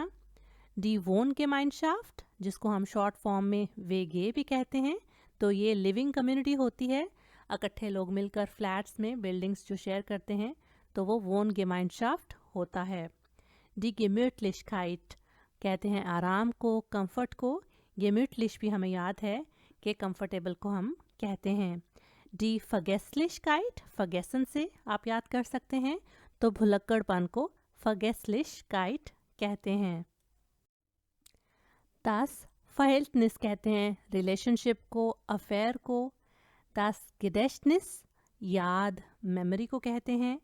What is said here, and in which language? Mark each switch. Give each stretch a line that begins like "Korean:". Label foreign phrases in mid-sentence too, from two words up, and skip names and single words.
German: die Wohngemeinschaft,
Hindi: जिसको हम
English: short form
Hindi: में वेगे भी कहते हैं, तो ये
English: living community
Hindi: होती है, इकट्ठे लोग मिलकर फ्लैट्स में बिल्डिंग्स जो शेयर करते हैं तो वो Wohngemeinschaft होता है।
German: die Gemütlichkeit
Hindi: कहते हैं आराम को, कंफर्ट को। gemütlich भी हमें याद है कि कंफर्टेबल को हम कहते हैं।
German: die Vergesslichkeit,
Hindi: vergessen से आप याद कर सकते हैं, तो भुलक्कड़पन को Vergesslichkeit कहते हैं।
German: das Verhältnis
Hindi: कहते हैं रिलेशनशिप को, अफेयर को।
German: das Gedächtnis,
Hindi: याद, मेमोरी को कहते हैं।